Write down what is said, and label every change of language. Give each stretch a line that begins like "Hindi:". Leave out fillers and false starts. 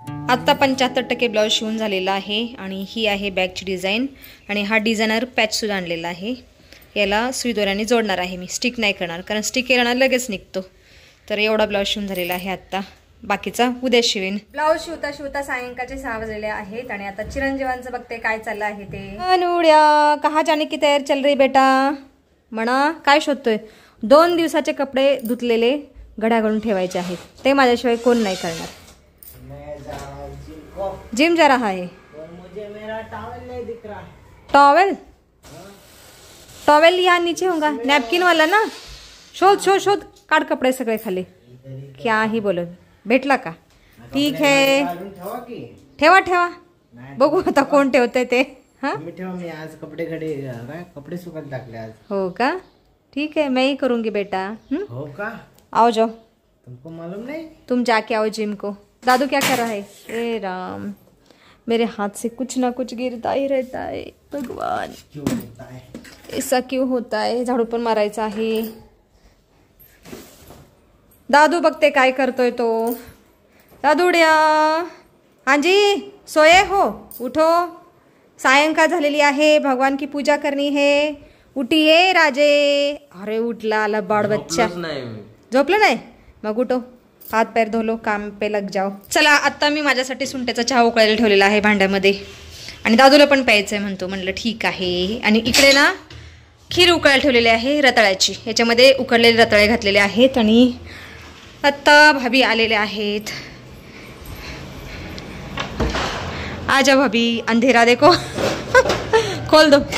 Marathi: आत्ता 75% ब्लाऊज शिवून झालेला आहे आणि ही आहे बॅगची डिझाईन. आणि हा डिझायनर पॅच सुद्धा आणलेला आहे. याला सुई दोऱ्याने जोडणार आहे मी, स्टिक नाही करणार, कारण स्टिक केल्यानं लगेच निघतो. तर एवढा ब्लाऊज शिवून झालेला आहे आत्ता, बाकीचा उद्या शिवेन. ब्लाऊज शिवता शिवता सायंकाळचे 6 वाजलेले आहेत आणि आता चिरंजीवांचं बघते काय चाललं आहे ते.
Hindi: अनुड्या कहा जाने की तयार चल रही बेटा?
Marathi: म्हणा काय शोधतोय? 2 दिवसाचे कपडे धुतलेले घड्या घालून ठेवायचे आहेत, ते माझ्याशिवाय कोण नाही करणार.
Hindi: जिम जा रहा है. मुझे मेरा टॉवेल नहीं दिख रहा. टॉवेल? टॉवेल यहाँ नीचे होगा, नॅपकिन वाला ना.
Marathi: शोध शोध शोध, काढ कपडे सगळे खाली. क्या ही बोलत. भेटला का? ठीक आहे, ठेवा ठेवा, बघू आता कोण ठेवतंय ते. हा ठेवा. मी आज कपडे सुकत टाकले आज. हो का?
Hindi: ठीक है, मैं ही करूंगी बेटा.
Marathi: हो का?
Hindi: आओ जाओ. तुमको मालूम नहीं? तुम जाके आओ जिम को. दादू क्या कर रहा है? ए राम, मेरे हाथ से कुछ ना कुछ गिरता ही रहता है। भगवान क्यों होता है? ऐसा क्यों होता है?
Marathi: झाडू पण मारायचा आहे। दादू बघते काय करतोय तो। दादूड्या,
Hindi: हाँ जी सोए हो? उठो,
Marathi: सायंकाळ झालेली आहे,
Hindi: भगवान की पूजा करनी है।
Marathi: उठिये राजे। अरे उठला आला बाळ बच्चा। झोपलं नाही?
Hindi: मग उठो, हात पैर धो लो, काम पे लग जाओ।
Marathi: चला आता मी माझ्यासाठी सुंठ्याचा चहा उकळायला ठेवलेला आहे भांड्यामध्ये आणि दादूला पण प्यायचंय म्हणतो, म्हणलं ठीक आहे। आणि इकडे ना खीर उकळायला ठेवलेली आहे रताळ्याची, याच्यामध्ये उकडलेले रताळे घातलेले आहेत आणि आता भाभी आलेले आहेत।
Hindi: आजा भाभी, अंधेरा देखो खोल दो।